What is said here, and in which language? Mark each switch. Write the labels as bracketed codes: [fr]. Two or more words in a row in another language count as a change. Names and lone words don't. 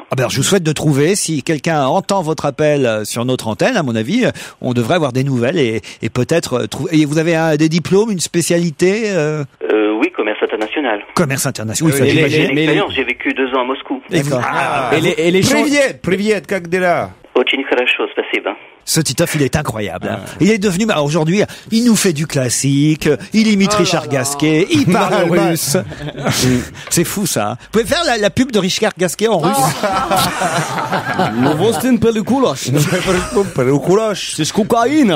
[fr] Alors, je vous souhaite de trouver, si quelqu'un entend votre appel sur notre antenne, à mon avis, on devrait avoir des nouvelles et peut-être trouver. Et vous avez des diplômes, une spécialité Oui, commerce international. Commerce international, oui, ça j'imagine. L'expérience, j'ai vécu 2 ans à Moscou. D'accord. Et les [ru] Привет, как дела? Очень хорошо, спасибо. [fr] Ce Titoff, il est incroyable. Hein. Il est devenu, aujourd'hui, il nous fait du classique, il imite Richard Gasquet, il parle russe. C'est fou, ça. Vous pouvez faire la pub de Richard Gasquet en russe? C'est cocaïne.